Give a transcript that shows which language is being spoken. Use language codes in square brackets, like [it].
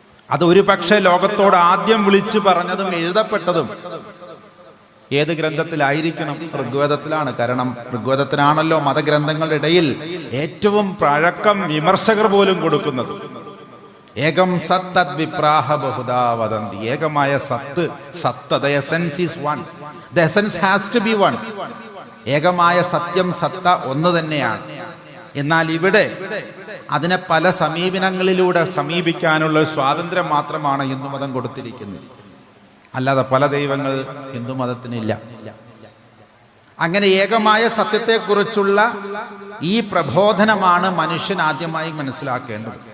[ml] അത് ഒരു പക്ഷേ ലോകത്തോട് ആദ്യം വിളിച്ചു പറഞ്ഞതും എഴുതപ്പെട്ടതും ഏത് ഗ്രന്ഥത്തിലായിരിക്കണം? ഋഗ്വേദത്തിലാണ്. കാരണം ഋഗ്വേദത്തിനാണല്ലോ മതഗ്രന്ഥങ്ങളുടെ ഇടയിൽ ഏറ്റവും പഴക്കം വിമർശകർ പോലും കൊടുക്കുന്നത്. [sa] ഏകം സത്തദ് വിപ്രാഹ ബഹുദാ വദന്തി. [ml] ഏകമായ സത്ത്, [en] the essence is one. The essence has to be one. [ml] ഏകമായ സത്യം, സത്ത ഒന്ന് തന്നെയാണ്. എന്നാൽ ഇവിടെ അതിനെ പല സമീപനങ്ങളിലൂടെ സമീപിക്കാനുള്ള സ്വാതന്ത്ര്യം മാത്രമാണ് ഹിന്ദുമതം കൊടുത്തിരിക്കുന്നത്. അല്ലാതെ പല ദൈവങ്ങൾ ഹിന്ദുമതത്തിനില്ല. അങ്ങനെ ഏകമായ സത്യത്തെക്കുറിച്ചുള്ള ഈ പ്രബോധനമാണ് മനുഷ്യൻ ആദ്യമായി മനസ്സിലാക്കേണ്ടത്.